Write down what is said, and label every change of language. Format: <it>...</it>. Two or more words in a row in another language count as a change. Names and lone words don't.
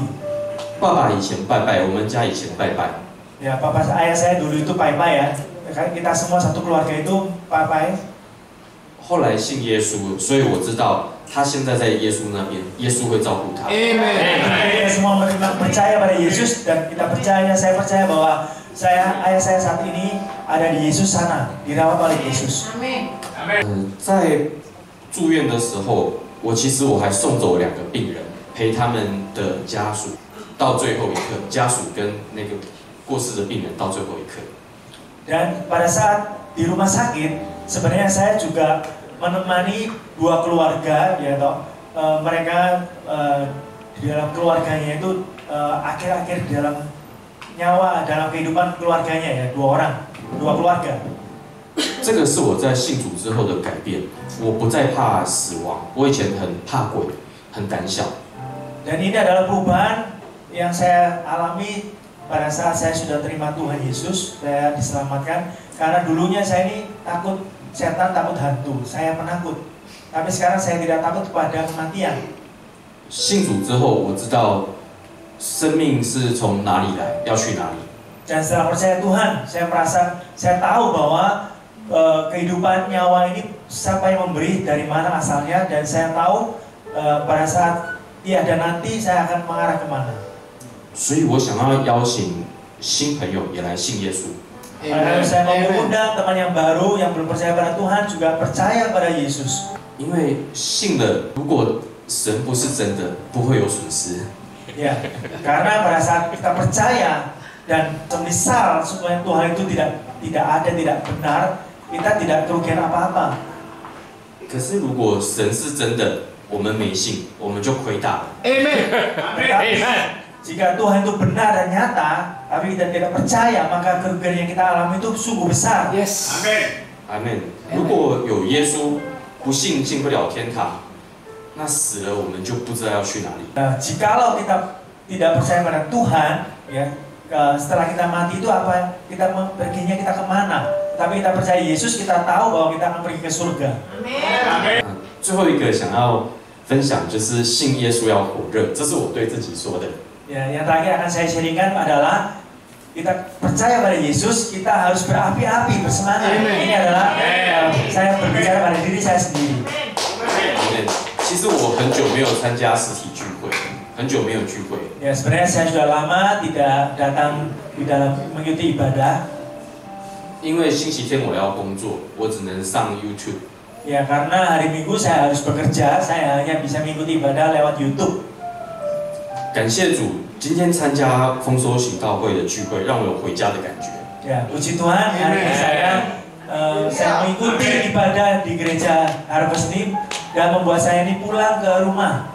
<zh>爸爸以前拜拜，我们家以前拜拜。</zh> <id>Ya, ayah saya dulu itu pai-pai ya. Kita semua satu keluarga itu pai-pai.</id> <zh>后来信耶稣，所以我知道他现在在耶稣那边，耶稣会照顾他。</zh> <id>Amen. Kita semua percaya pada Yesus dan kita percaya, saya percaya bahwa ayah saya saat ini ada di Yesus sana, dirawat oleh Yesus.</id> <zh>在住院的时候，其实我还送走2个病人，陪他们的家属到最后一刻，家属跟那个过世的病人到最后一刻。</zh> <id>Dan pada saat di rumah sakit, sebenarnya saya juga menemani 2 keluarga, ya toh, mereka di dalam keluarganya itu akhir-akhir di dalam nyawa dalam kehidupan keluarganya ya 2 orang, 2 keluarga.</id> <zh>这个是我在信主之后的改变，我不再怕死亡，我以前很怕鬼，很胆小。</zh> <id>Dan ini adalah perubahan yang saya alami pada saat saya sudah terima Tuhan Yesus, saya diselamatkan. Karena dulunya saya ini takut setan, takut hantu, saya penakut. Tapi sekarang saya tidak takut kepada kematian.</id> <zh>信主之后，我知道生命是从哪里来，要去哪里。</zh> <id>Dan setelah percaya Tuhan, saya tahu bahwa kehidupan nyawa ini siapa yang memberi, dari mana asalnya, dan saya tahu pada saat tiada nanti saya akan mengarah kemana.</id> <zh>所以我想要邀请新朋友也来信耶稣。</zh> <id>Saya mau mengundang teman yang baru yang belum percaya pada Tuhan juga percaya pada Yesus.</id> <zh>因为信了，如果神不是真的，不会有损失。</zh> <id>Ya, karena pada saat kita percaya dan semisal supaya Tuhan itu tidak ada, tidak benar, kita tidak kerugian apa-apa.</id> <zh>可是如果神是真的，我们没信，我们就亏大了。</zh> <id>Amen. Jika Tuhan itu benar dan nyata, tapi kita tidak percaya, maka kerugian yang kita alami itu sungguh besar. Yes.</id> <zh>阿门。如果有耶稣，不信进不了天堂，那死了我们就不知道要去哪里。</zh> <id>Jikalau kita tidak percaya pada Tuhan, ya, setelah kita mati itu apa? Kita perginya kita kemana? Tapi kita percaya Yesus, kita tahu bahwa kita akan pergi ke surga.</id> <zh>最后一个想要分享就是信耶稣要火热，这是我对自己说的。</zh> <id>Ya, yang terakhir akan saya sharingkan adalah kita percaya pada Yesus, kita harus berapi-api, bersemangat. Ini adalah saya berbicara pada diri saya sendiri.</id> <zh>其实我很久没有参加实体聚会，很久没有聚会。</zh> <id>Ya, sebenarnya saya sudah lama tidak datang di dalam mengikuti ibadah.</id> <zh>因为星期天我要工作，我只能上 YouTube。</zh> <id>Ya, karena hari Minggu saya harus bekerja, saya hanya bisa mengikuti ibadah lewat YouTube.</id> <zh>感谢主， 今天参加丰收寻道会的聚会，让我有回家的感觉。</zh> <id>Ya, puji Tuhan hari ini saya mengikuti ibadah di gereja Harvest ini dan membuat saya ini pulang ke rumah.</id>